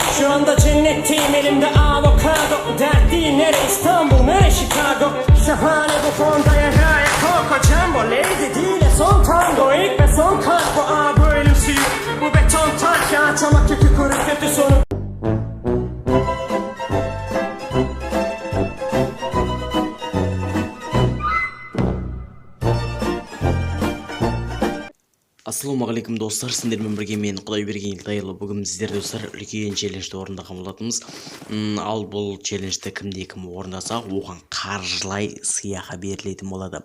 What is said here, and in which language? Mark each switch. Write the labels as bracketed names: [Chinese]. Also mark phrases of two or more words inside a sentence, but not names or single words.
[Turkish] anda cennetteyim, elimde avokado. Dert değil nere İstanbul nere Chicago. Şahane bu fonda ya Coco Jumbo. Lady değil son tango, ilk ve son kargo. Bu ölüm suyu, bu beton taş ya. Çamak kökü kuru kötü sonu. [Kazakh] Ассалаумағалейкум достар, сіздермен бірге мен Құдайберген Елтайұлы. Бүгін сіздер достар үлкен челленджді орындаған болатынбыз. Ал бұл челленджді кім орындаса, оған қаржылай сыйақы берілетін болады.